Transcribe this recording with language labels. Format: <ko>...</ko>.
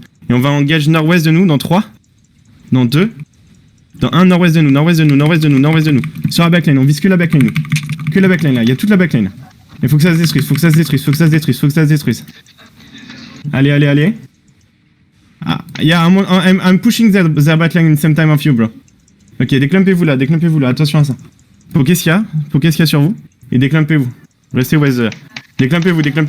<fr>Et on va engage nord-ouest de nous dans 3, dans 2, dans 1, nord-ouest de nous. Sur la backline, on vise que la backline, nous. Que la backline là, il y a toute la backline. Il faut que ça se détruise, Allez.</fr> <en>Ah, yeah, I'm pushing their backline in same time of you, bro.</en> <fr>Ok, déclampez-vous là, attention à ça. Qu'est-ce qu'il y a sur vous? Et déclampez-vous. Restez</fr> <en>west there.</en> <fr>Déclampez-vous.</fr>